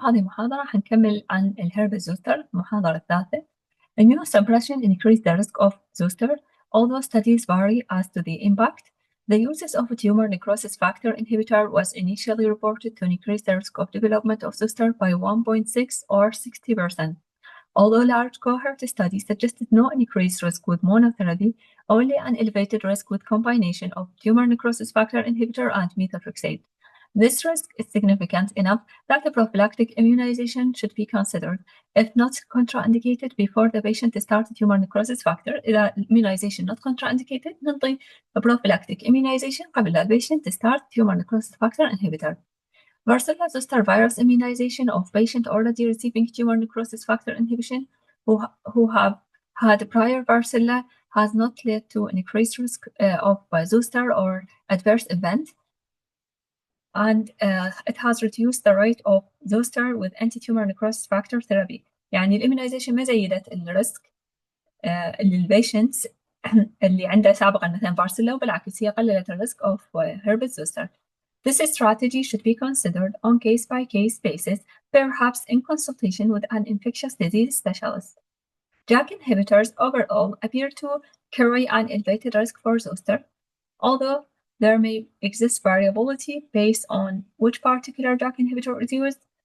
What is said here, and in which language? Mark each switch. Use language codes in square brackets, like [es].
[ar] هذه المحاضرة هنكمل عن الهربس زوستر. المحاضرة الثالثة. [en] Immunosuppression increase the risk of zoster. Although studies vary as to the impact, the uses of a tumor necrosis factor inhibitor was initially reported to increase the risk of development of zoster by 1.6 or 60%. Although large cohort studies suggested no increased risk with monotherapy, only an elevated risk with combination of tumor necrosis factor inhibitor and methotrexate. This risk is significant enough that a prophylactic immunization should be considered, if not contraindicated before the patient starts tumor necrosis factor. [ar] إذا [en] immunization not contraindicated [ar] ننطي [en] prophylactic immunization [ar] قبل لا البيشنت [en] start tumor necrosis factor inhibitor. Varicella zoster virus immunization of patient already receiving tumor necrosis factor inhibition who have had prior varicella has not led to an increased risk of zoster or adverse event. And it has reduced the rate of zoster with anti-tumor necrosis factor therapy. [ar] يعني الاميونيزيشن ما زيدت الريسك اللي البيشنتس اللي عنده سابقا مثلا فارسيلا، وبالعكس هي قللت الريسك [en] of herpes zoster. This strategy should be considered on case-by-case basis, perhaps in consultation with an infectious disease specialist. JAK inhibitors overall appear to carry an elevated risk for zoster, although there may exist variability based on which particular JAK inhibitor is used.